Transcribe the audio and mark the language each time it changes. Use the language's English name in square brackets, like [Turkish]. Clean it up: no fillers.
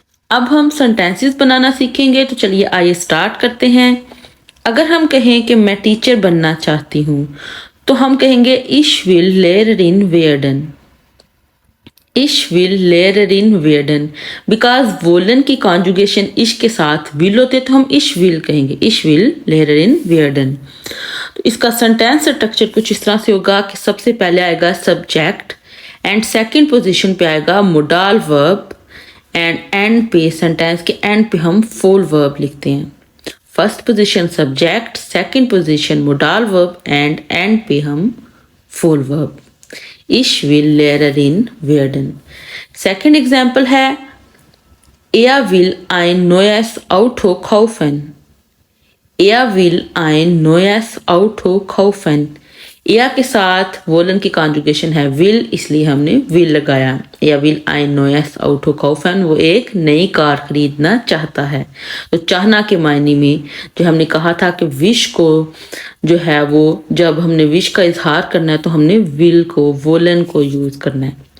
[Hindi] अब हम सेंटेंसेस बनाना सीखेंगे, तो चलिए आइए स्टार्ट करते हैं। अगर हम कहें कि मैं टीचर बनना चाहती हूँ तो हम कहेंगे [German] ich will Lehrerin werden। ich will Lehrerin werden। [Hindi] Because woollen की कॉन्जुगेशन इश के साथ will होते तो हम ich will कहेंगे, [German] ich will Lehrerin werden। [Hindi] तो इसका सेंटेंस स्ट्रक्चर कुछ इस तरह से होगा कि सबसे पहले आएगा सब्जेक्ट एंड सेकंड पोजीशन पे आएगा मोडाल वर्ब एंड एंड पे सेंटेंस के एंड पे हम फुल वर्ब लिखते हैं। First position subject, second position modal verb and and पे हम full verb. [German] Ich will Lehrerin werden। [Hindi] Second example है [German] Er will ein neues Auto kaufen। Er will ein neues Auto kaufen। [Hindi] या के साथ woollen की conjugation है will, इसलिए हमने will लगाया। या [German] will ein neues Auto kaufen, [Hindi] वो एक नई कार खरीदना चाहता है। तो चाहना के मायने में जो हमने कहा था कि विश को जो है वो जब हमने विश का इजहार करना है तो हमने will को, वोलन को यूज करना है।